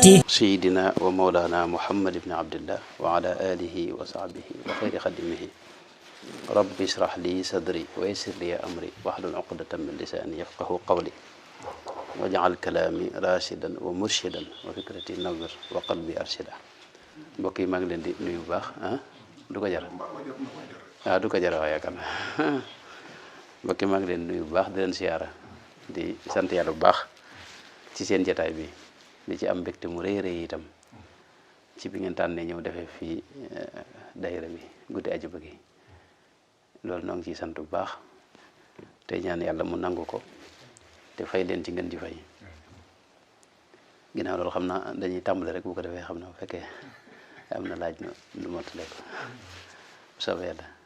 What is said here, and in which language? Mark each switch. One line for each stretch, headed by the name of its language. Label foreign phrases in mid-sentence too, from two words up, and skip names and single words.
Arabic: سيدنا ومولانا محمد بن عبد الله وعلى آله وصحبه وخير خدمه رب اشرح لي صدري ويسر لي أمري واحلل عقدة من لساني يفقه قولي واجعل كلامي راشدا ومرشدا وفكرتي نور وقلبي أرشدا
Wolof: mbokk yi maa ngi leen di nuyu bu baax du ko jar du ko jar waaye yaakaar naa mbokk yi maa ngi leen di nuyu bu baax di leen siyaara di sant yàlla bu baax ci seen jataay bi di ci am mbégte mu rëy rëy itam ci bi ngeen tànnee ñëw defee fii daayira bi guddi ajuma gi loolu noo ngi ciy sant bu baax te ñaan yàlla mu nangu ko te fay leen ci ngeen ji fay ginnaaw loolu xam naa dañuy tàmbale rek bu ko defee xam na bu fekkee am na laaj na lu mottale ko bu soobee yàlla